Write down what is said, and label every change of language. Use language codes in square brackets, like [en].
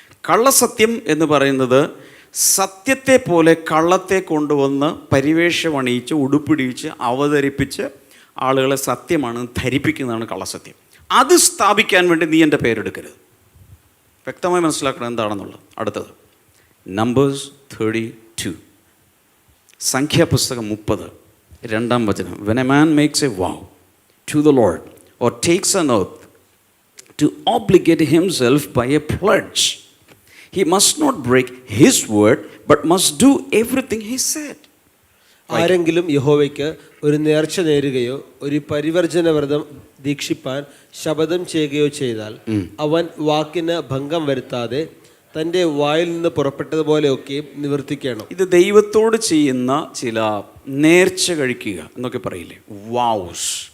[ml] കള്ളസത്യം എന്ന് പറയുന്നത് സത്യത്തെ പോലെ കള്ളത്തെ കൊണ്ടുവന്ന് പരിവേഷമണിയിച്ച് ഉടുപ്പിടിച്ച് അവതരിപ്പിച്ച് ആളുകളെ സത്യമാണ് ധരിപ്പിക്കുന്നതാണ് കള്ളസത്യം. അത് സ്ഥാപിക്കാൻ വേണ്ടി നീ എൻ്റെ പേരെടുക്കരുത്. വ്യക്തമായി മനസ്സിലാക്കണം എന്താണെന്നുള്ളത്. അടുത്തത് നമ്പേഴ്സ് 32, സംഖ്യാപുസ്തകം 30, 2-ാം വചനം. [en] When a man makes a vow to the Lord or takes an oath to obligate himself by a pledge, he must not break his word but must do everything he said. [ml] ആരെങ്കിലും യഹോവയ്ക്ക് ഒരു നേർച്ച നേരുകയോ ഒരു പരിവർജന വ്രതം ദീക്ഷിപ്പാൻ ശപഥം ചെയ്യുകയോ ചെയ്താൽ അവൻ വാക്കിന് ഭംഗം വരുത്താതെ തൻ്റെ വായിൽ നിന്ന് പുറപ്പെട്ടതുപോലെയൊക്കെ നിവർത്തിക്കണം. ഇത് ദൈവത്തോട് ചെയ്യുന്ന ചില നേർച്ച കഴിക്കുക എന്നൊക്കെ പറയില്ലേ, വൗസ്.